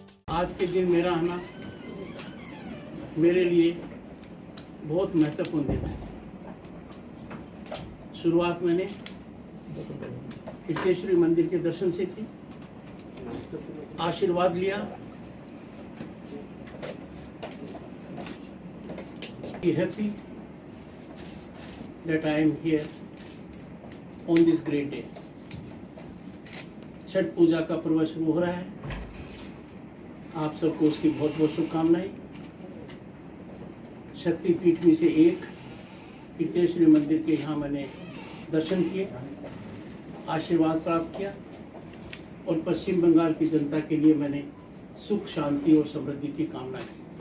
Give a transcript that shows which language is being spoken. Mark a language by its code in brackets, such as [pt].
[hi] आज के दिन मेरा आना मेरे लिए बहुत महत्वपूर्ण दिन है। शुरुआत मैंने कीर्तेश्वरी मंदिर के दर्शन से की, आशीर्वाद लिया। [en] Be happy that I am here on this great day. [hi] Chhath पूजा का पर्व शुरू हो रहा है। आप सबको उसकी बहुत बहुत शुभकामनाएं। शक्तिपीठ में से एक कीर्तेश्वरी मंदिर के यहाँ मैंने दर्शन किए, आशीर्वाद प्राप्त किया और पश्चिम बंगाल की जनता के लिए मैंने सुख, शांति और समृद्धि की कामना की।